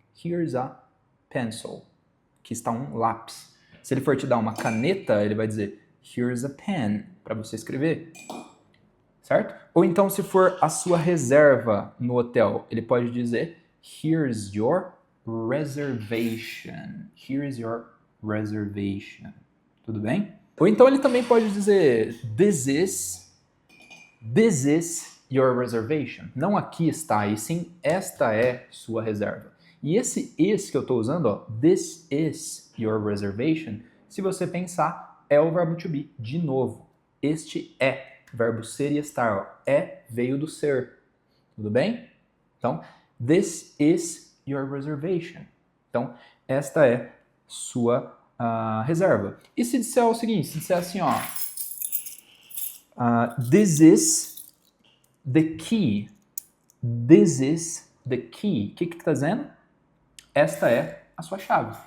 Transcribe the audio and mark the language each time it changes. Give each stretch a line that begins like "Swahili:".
English: Here's a pencil.
Portuguese: Aqui está um lápis. Se ele for te dar uma caneta, ele vai dizer
English: here's a pen,
Portuguese: para você escrever. Certo? Ou então, se for a sua reserva no hotel, ele pode dizer
English: here's your reservation. Here's your reservation.
Portuguese: Tudo bem? Ou então ele também pode dizer
English: this is your reservation.
Portuguese: Não aqui está, e sim esta é sua reserva. E esse is que eu estou usando, ó,
English: this is your reservation,
Portuguese: se você pensar, é o verbo to be. De novo, este é, verbo ser e estar. Ó, é veio do ser. Tudo bem? Então,
English: this is your reservation.
Portuguese: Então, esta é sua reserva. E se disser o seguinte, se disser assim, ó,
English: this is the key. This is the key.
Portuguese: O que está dizendo? Esta é a sua chave.